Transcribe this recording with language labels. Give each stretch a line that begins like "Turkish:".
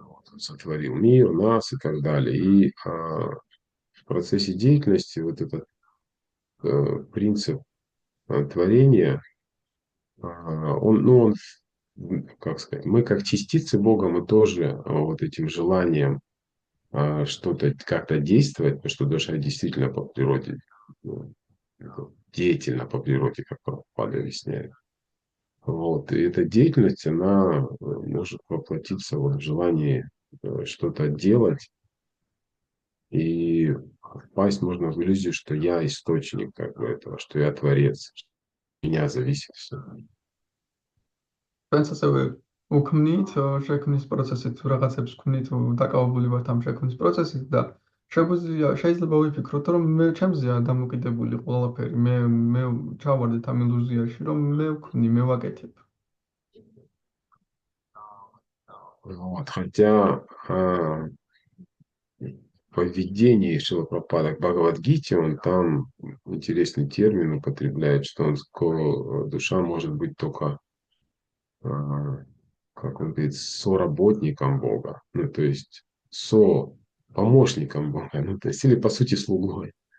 Russian: Он сотворил мир, нас и так далее. И в процессе деятельности вот этот принцип творения, он, ну, он, как сказать, мы как частицы Бога, мы тоже вот этим желанием что-то как-то действовать, потому что душа действительно по природе, ну, деятельна по природе, как Прабхупада объясняет. Вот. И эта деятельность, она может воплотиться вот в желании что-то делать, и впасть можно в иллюзию, что я источник как бы этого, что я творец, что от меня зависит все.
Georgian: ჩვენც ასევე უქმნით შექმნის პროცესით, რაღაცებს ვქმნით, დაკავებული ვართ ამ შექმნის პროცესით და შეიძლება ვიფიქროთ, რომ მე ჩემზეა დამოკიდებული ყველაფერი, მე ჩავარდეთ ამ ილუზიაში, რომ მე ვქმნი, მე ვაკეთებ.
Russian: Вот. Хотя в поведении Шрила Прабхупады к Бхагавад-гите, он там интересный термин употребляет, что душа может быть только, как он говорит, соработником Бога, ну, то есть помощником Бога, ну, то есть, или по сути слугой.